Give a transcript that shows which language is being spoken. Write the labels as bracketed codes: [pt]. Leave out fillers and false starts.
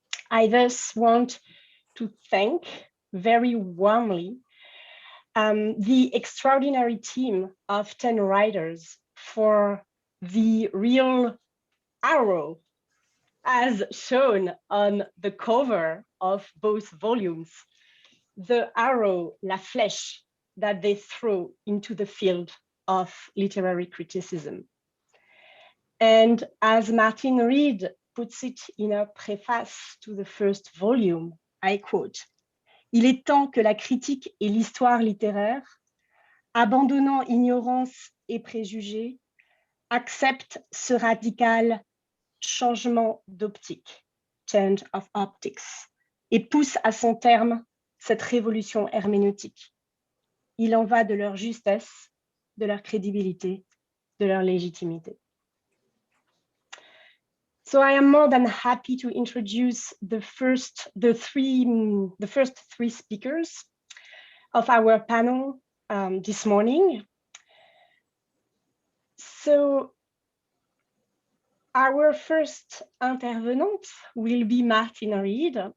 [en] I thus want to thank very warmly the extraordinary team of 10 writers for the real arrow as shown on the cover of both volumes, the arrow, [fr] la flèche, [en] that they throw into the field of literary criticism. And as Martin Reed puts it in a preface to the first volume, I quote, [fr] "Il est temps que la critique et l'histoire littéraire, abandonnant ignorance et préjugés, acceptent ce radical changement d'optique, [en] change of optics, [fr] et poussent à son terme cette révolution herméneutique. Il en va de leur justesse, de leur crédibilité, de leur légitimité." [en] So I am more than happy to introduce the first three speakers of our panel this morning. So our first intervenant will be Martine Reed.